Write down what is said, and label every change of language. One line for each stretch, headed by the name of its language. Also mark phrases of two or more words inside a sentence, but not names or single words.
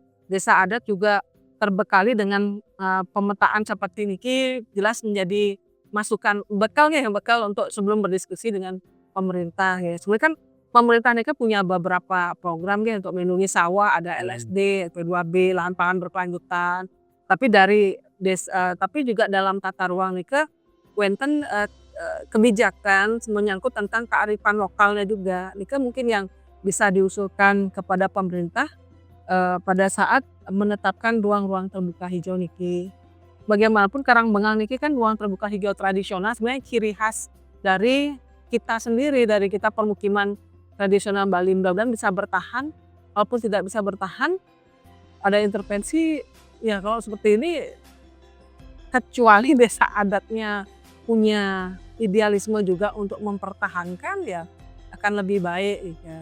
Indonesian: Desa adat juga terbekali dengan pemetaan seperti niki jelas menjadi masukan bekal untuk sebelum berdiskusi dengan pemerintah ya. Sebenarnya kan pemerintah ini punya beberapa program ya untuk melindungi sawah, ada LSD, P2B, lahan pangan berkelanjutan. Tapi tapi juga dalam tata ruang
Balinese: nika wenten
Indonesian: kebijakan menyangkut tentang kearifan lokalnya juga. Nika mungkin yang bisa diusulkan kepada pemerintah pada saat menetapkan ruang-ruang terbuka hijau niki. Bagaimanapun Karangbengang niki kan ruang terbuka hijau tradisional sebenarnya ciri khas dari kita sendiri, dari kita permukiman tradisional Bali. Mudah-mudahan bisa bertahan, walaupun tidak bisa bertahan ada intervensi, ya kalau seperti ini kecuali desa adatnya punya idealisme juga untuk mempertahankan, ya akan lebih baik ya.